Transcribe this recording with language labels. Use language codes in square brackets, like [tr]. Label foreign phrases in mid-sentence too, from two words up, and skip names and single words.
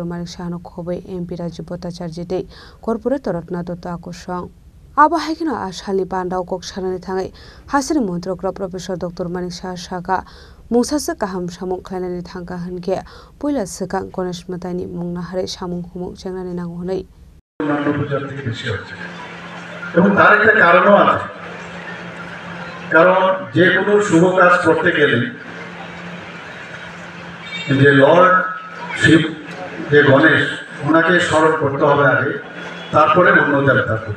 [trp] Manik Shaha no khobai MP Rajiv Bhattacharya dei corporate Ratna Dotto akosong Abahikino asali pandau kok sarani thangai hasiri mantrakra professor Dr. Manik Shaha Shaka Musasa kaham samung khlainani thangka hanke poila sekang Ganesh Mataini mungna hare samung humuk jengrani nanghonai [bn] এবং তার একটা কারণও আছে কারণ যে কোনো শুভ কাজ করতে গেলে যে লর্ড শিব যে গণেশ ওনাকে স্মরণ করতে হবে আগে তারপরে অন্য দেবতা পূজা